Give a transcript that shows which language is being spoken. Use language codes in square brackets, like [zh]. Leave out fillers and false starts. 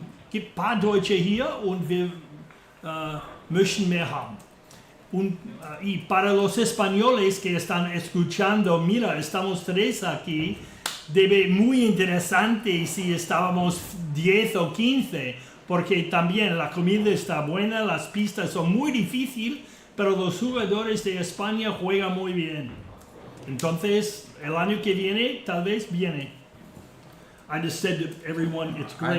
[de] Gibt ein paar Deutsche hier und wir möchten mehr haben. [es] Und para los españoles que están escuchando, mira, estamos tres aquí. Debe muy interesante si estábamos 10 o 15, porque también la comida está buena, las pistas son muy difíciles, pero los jugadores de España juegan muy bien. Entonces, el año que viene, tal vez viene. [en] I just said to everyone, it's great.